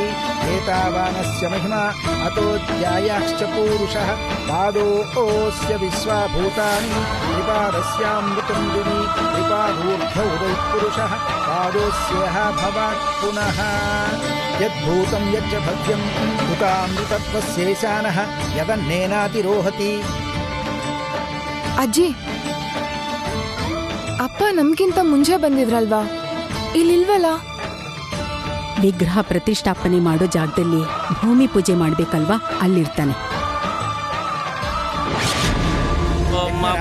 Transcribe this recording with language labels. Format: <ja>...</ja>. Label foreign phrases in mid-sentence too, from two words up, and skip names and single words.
<sa>एतावानस्य महिमा अतो ज्यायाश्च पूरुषः पादोऽस्य विश्वाभूतानि त्रिपादस्यामृतं दिवि त्रिपादूर्ध्व उदयपुरुषः पादोऽस्यः भवात् पुनः. यद्भूतं यच्च भव्यं उतामृतत्वस्येषाणः यदन्नेनातिरोहति.</sa> <kn>ಅಜ್ಜಿ, ಅಪ್ಪ ನಮ್ಗಿಂತ ಮುಂಚೆ ಬಂದಿದ್ರಲ್ವಾ, ಇಲ್ಲಿಲ್ವಲ್ಲ? ವಿಗ್ರಹ ಪ್ರತಿಷ್ಠಾಪನೆ ಮಾಡೋ ಜಾಗದಲ್ಲಿ ಭೂಮಿ ಪೂಜೆ ಮಾಡ್ಬೇಕಲ್ವಾ, ಅಲ್ಲಿರ್ತಾನೆ.</kn>